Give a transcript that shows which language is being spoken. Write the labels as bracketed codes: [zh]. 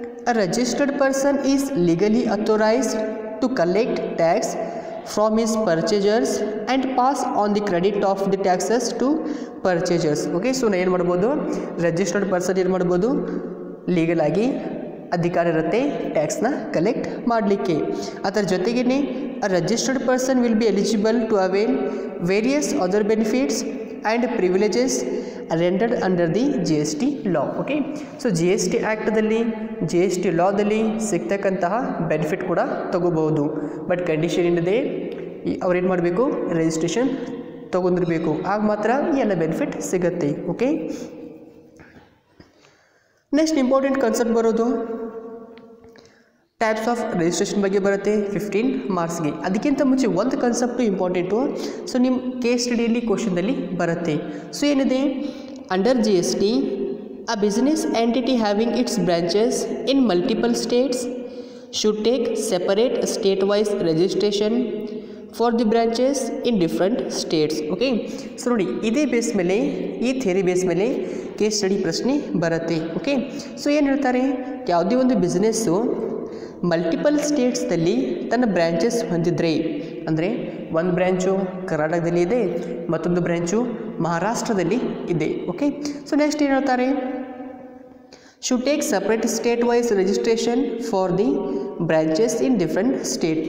[en] A registered person is legally authorized to collect tax from his purchasers and pass on the credit of the taxes to purchasers. [kn] Okay, so ಏನು ಮಾಡ್ಬೋದು? Registered person ಏನು ಮಾಡ್ಬೋದು? Legal ಆಗಿ ಅಧಿಕಾರ ಇರುತ್ತೆ ಟ್ಯಾಕ್ಸ್ನ collect ಮಾಡಲಿಕ್ಕೆ. ಅದರ ಜೊತೆಗೇ [en] a registered person will be eligible to avail various other benefits and privileges rendered under the GST law. [kn] Okay, so GST ಆ್ಯಕ್ಟದಲ್ಲಿ GST ಲಾದಲ್ಲಿ ಸಿಗ್ತಕ್ಕಂತಹ benefit ಕೂಡ ತಗೋಬಹುದು. ಬಟ್ ಕಂಡೀಷನ್ ಏನಿದೆ? ಅವ್ರೇನು ಮಾಡಬೇಕು? ರಿಜಿಸ್ಟ್ರೇಷನ್ ತೊಗೊಂಡಿರಬೇಕು, ಆಗ ಮಾತ್ರ ಈ ಎಲ್ಲ ಬೆನಿಫಿಟ್ ಸಿಗುತ್ತೆ. ಓಕೆ, ನೆಕ್ಸ್ಟ್ ಇಂಪಾರ್ಟೆಂಟ್ ಕಾನ್ಸೆಪ್ಟ್ ಬರೋದು [en] types of registration [kn] ಬಗ್ಗೆ ಬರುತ್ತೆ 15 ಮಾರ್ಕ್ಸ್ಗೆ. ಅದಕ್ಕಿಂತ ಮುಂಚೆ ಒಂದು ಕಾನ್ಸೆಪ್ಟು ಇಂಪಾರ್ಟೆಂಟು, ಸೊ ನಿಮ್ಮ ಕೇಸ್ ಸ್ಟಡಿಯಲ್ಲಿ ಕ್ವಶನ್ದಲ್ಲಿ ಬರುತ್ತೆ. ಸೊ ಏನಿದೆ? [en] Under GST, a business entity having its branches in multiple states should take separate state-wise registration for the branches in different states. [kn] Okay, so ನೋಡಿ ಇದೇ ಬೇಸ್ ಮೇಲೆ, ಈ ಥಿಯರಿ ಬೇಸ್ ಮೇಲೆ case study ಪ್ರಶ್ನೆ ಬರುತ್ತೆ. Okay, so ಏನು ಹೇಳ್ತಾರೆ? ಯಾವುದೇ ಒಂದು ಬಿಸ್ನೆಸ್ಸು ಮಲ್ಟಿಪಲ್ ಸ್ಟೇಟ್ಸ್ದಲ್ಲಿ ತನ್ನ ಬ್ರ್ಯಾಂಚಸ್ ಹೊಂದಿದ್ರೆ, ಅಂದರೆ ಒಂದು ಬ್ರ್ಯಾಂಚು ಕರ್ನಾಟಕದಲ್ಲಿ ಇದೆ, ಮತ್ತೊಂದು ಬ್ರ್ಯಾಂಚು ಮಹಾರಾಷ್ಟ್ರದಲ್ಲಿ ಇದೆ. ಓಕೆ, ಸೊ ನೆಕ್ಸ್ಟ್ ಏನು ಹೇಳ್ತಾರೆ? [en] should take separate state wise registration for the branches in different state.